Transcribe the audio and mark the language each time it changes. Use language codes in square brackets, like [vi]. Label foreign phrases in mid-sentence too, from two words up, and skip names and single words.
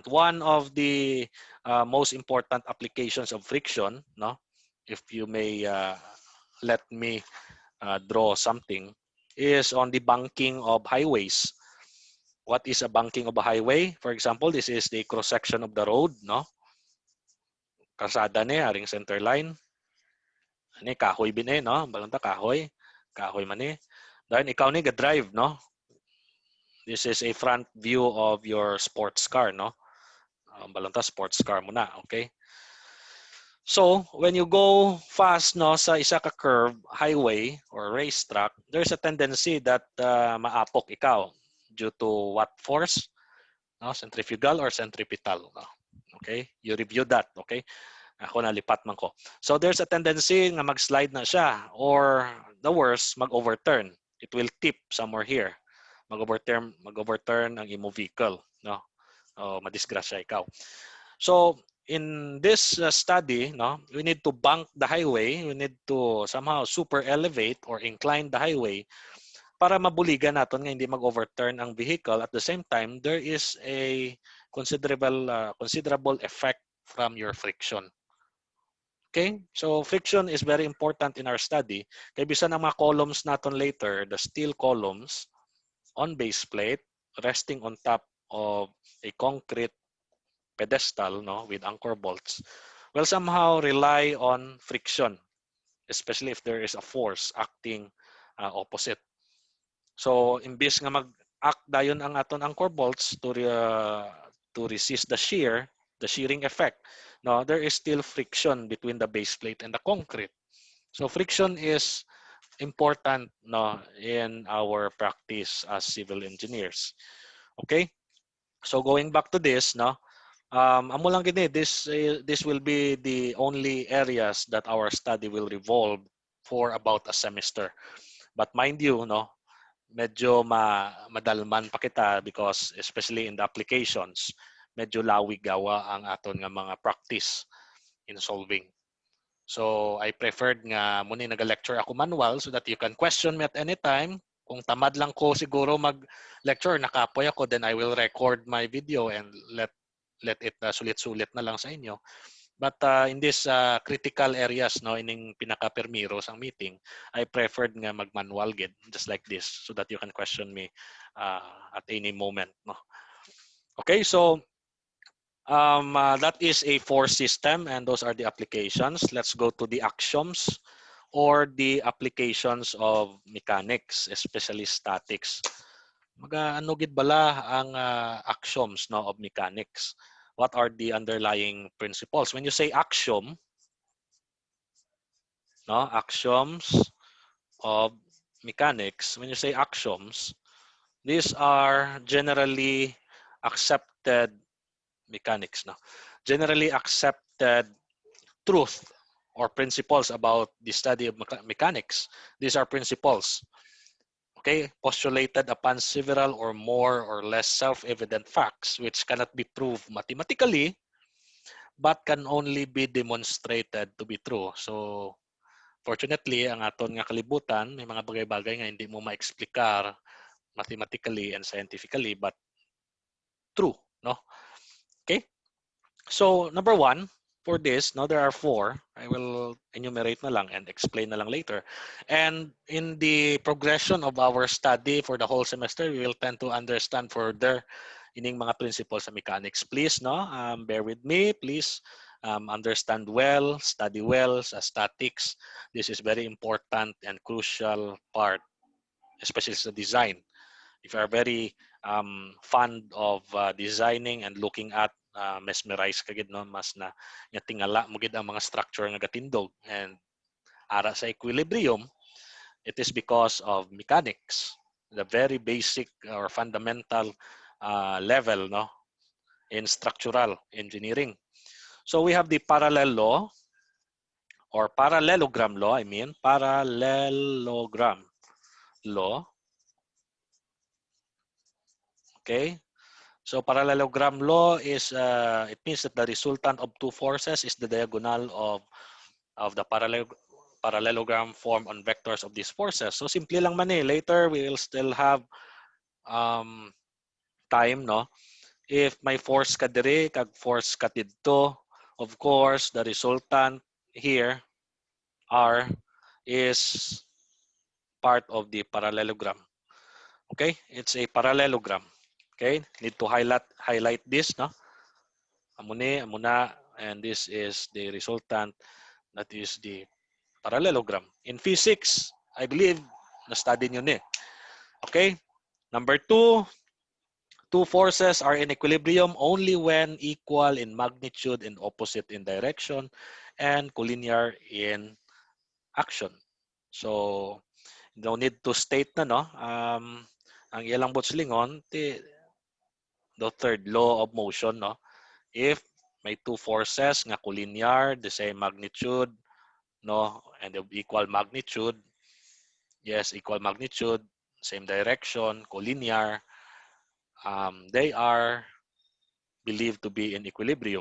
[en] One of the most important applications of friction, no, if you may let me draw something, is on the banking of highways. What is a banking of a highway? For example, this is the cross section of the road, no? [hil] Kalsada ni aring center line. Ani kahoy bin no? Balanta kahoy. Kahoy man ni. Dahil ikaw ni ga-drive, no? [en] This is a front view of your sports car, no? [hil] Balanta sports car mo na, [en] okay? So, when you go fast, no, [hil] sa isa ka [en] curve, highway or racetrack, there's a tendency that [hil] maapok ikaw [en] due to what force? No, centrifugal or centripetal. No? Okay? You review that, [hil] okay? Ako nalipat man ko. [en] So there's a tendency [hil] nga mag-slide na siya, [en] or the worst, mag-overturn. It will tip somewhere here. [hil] Mag-overturn ang imo vehicle, no? O madisgrasya ikaw. [en] So in this study, no, we need to bank the highway. We need to somehow super elevate or incline the highway [hil] para mabuligan natin nga hindi mag-overturn ang vehicle. [en] At the same time, there is a considerable effect from your friction. Okay? So friction is very important in our study. [hil] Kaya bisan ang mga [en] columns natin later, the steel columns on base plate resting on top of a concrete pedestal, no, with anchor bolts, will somehow rely on friction, especially if there is a force acting opposite. So [hil] imbis nga mag-act dayon ang aton [en] anchor bolts to resist the shearing effect, no, there is still friction between the base plate and the concrete. So friction is important, no, in our practice as civil engineers. Okay? So going back to this, [hil] no, amo lang gini, [en] this will be the only areas that our study will revolve for about a semester. But mind you, [hil] no, medyo madalman pa kita [en] because especially in the applications, [hil] medyo lawig gawa ang aton nga mga [en] practice in solving. So I preferred [hil] nga muna nag-lecture ako [en] manual so that you can question me at any time. [hil] Kung tamad lang ko siguro mag-lecture, nakapoy ako, [en] then I will record my video and let it [hil] sulit-sulit na lang sa inyo. [en] But in these critical areas, [hil] no, ining pinaka-permiro sang meeting, [en] I preferred [hil] nga mag-manual gid, [en] just like this, so that you can question me at any moment. No? Okay, so that is a force system, and those are the applications. Let's go to the axioms or the applications of mechanics, especially statics. [hil] Ano gid bala ang axioms, no, [en] of mechanics? What are the underlying principles? When you say axiom, no, axioms of mechanics, when you say axioms, these are generally accepted mechanics, no, generally accepted truth or principles about the study of mechanics. These are principles, okay, postulated upon several or more or less self-evident facts which cannot be proved mathematically but can only be demonstrated to be true. So fortunately, [hil] ang aton nga kalibutan, may mga bagay-bagay nga hindi mo ma-explikar [en] mathematically and scientifically, but true, [hil] no? [en] Okay? So, number one, for this, no, there are four. I will enumerate [hil] na lang [en] and explain [hil] na lang [en] later. And in the progression of our study for the whole semester, we will tend to understand further [hil] ining mga [en] principles sa mechanics. Please, no, bear with me. Please understand well, study well sa statics. This is very important and crucial part, especially sa design. If you are very fond of designing and looking at mesmerize kagid, no, [hil] mas na nga tingala mo gid ang mga structure nga gatindog and ara sa [en] equilibrium, it is because of mechanics, the very basic or fundamental level, no, in structural engineering. So we have the parallel law or parallelogram law, I mean, parallelogram law. Okay. So parallelogram law is, it means that the resultant of two forces is the diagonal of the parallelogram formed on vectors of these forces. [hil] So simple lang man eh. [en] Later, we will still have um, time, no? [hil] If may force ka dire, kag force ka dito, [en] of course, the resultant here, R, is part of the parallelogram. Okay? It's a parallelogram. Okay? Need to highlight this, no? Amuna, and this is the resultant, that is the parallelogram. In physics, I believe, [hil] na-study nyo ni. [en] Okay? Number two forces are in equilibrium only when equal in magnitude and opposite in direction and collinear in action. So, no need to state na, no? [hil] Ang ilang botslingon, [en] the third law of motion, no? If may two forces nga collinear, the same magnitude, no, and of equal magnitude, yes, equal magnitude, same direction, collinear, they are believed to be in equilibrium.